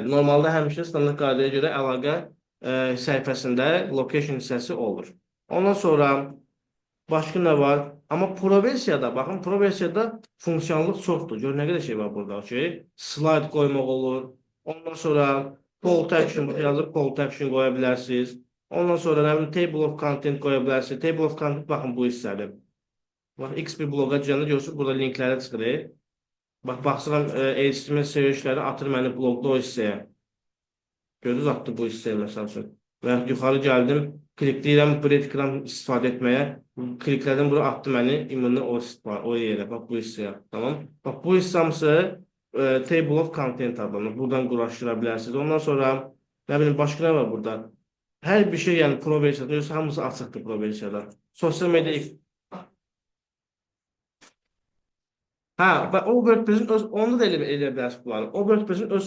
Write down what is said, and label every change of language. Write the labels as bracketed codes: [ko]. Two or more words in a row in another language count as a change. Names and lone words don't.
[az] Normalda həmişə standart qaydaya görə əlaqə səhifəsində location hissəsi olur. Ondan sonra başqa nə var? Amma Pro versiyada, baxın, Pro versiyada funksiyonluq çoxdur. Gör, nə qədər şey var burada, okey? Slide qoymaq olur. Ondan sonra [en] call to action, [az] yazıb [en] call to action [az] qoya bilərsiniz. Ondan sonra nə bilim, [en] table of content [az] qoya bilərsiniz. [en] Table of content, [az] baxın, bu hissədir. Bax, X bir bloqa girəndə görürsünüz, burada linkləri çıxır. Bax, baxsıram, HTML servisləri atır məni blogda o hissəyə. Gördünüz, atdı bu hissəyə, məsəl üçün. Və yuxarı gəldim, klikləyirəm breadcrumb istifadə etməyə. Kliklədim, bura atdı məni ümumi o yerə, bax bu hissəyə. Tamam. Bax bu hissəmsə [en] table of content [az] adlanır. Buradan quraşdıra bilərsiniz. Ondan sonra nə bilim başqa nə var burada? Hər bir şey, yəni Pro versiyada, hamısı açıqdır Pro versiyada. Sosial media. Hə, və o WordPress-in onda da elə bilərsiniz bunları. O WordPress-in öz funksiyonlarıdır, okey? Digitalsan, yarısı zaten orada eləyir. Mənə bura rahatdır, misal üçün. Adam Elementor Pro-dan, Elementor Pro-dan istifadə edir.